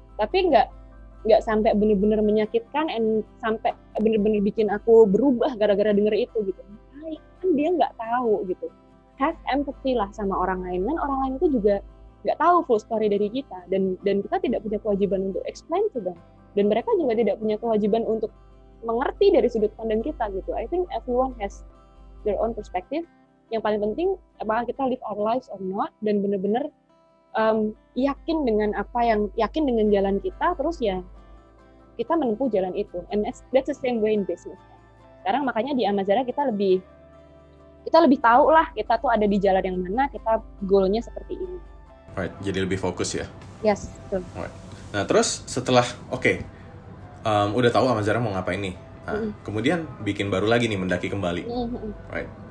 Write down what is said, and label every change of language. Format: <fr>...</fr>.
<id>Tapi nggak sampai benar-benar menyakitkan and sampai benar-benar bikin aku berubah gara-gara denger itu gitu. Kan dia nggak tahu gitu.</id> <en>Have empathy</en> <id>lah sama orang lain. Kan orang lain itu juga nggak tahu full story dari kita dan kita tidak punya kewajiban untuk</id> <en>explain to them.</en> <id>Dan mereka juga tidak punya kewajiban untuk mengerti dari sudut pandang kita gitu.</id> <en>I think everyone has their own perspective.</en> <id>Yang paling penting apakah kita</id> <en>live our lives or not,</en> <id>dan benar-benar yakin dengan jalan kita, terus ya kita menempuh jalan itu.</id> <en>And that's the same way in business.</en> <id>Sekarang makanya di Amazara kita lebih tahu lah kita tuh ada di jalan yang mana, kita goalnya seperti ini. Right, jadi lebih fokus ya. Yes, betul. Right. Nah terus setelah udah tahu Amazara mau ngapain nih. Nah, kemudian bikin baru lagi nih, Mendaki Kembali. Right.</id>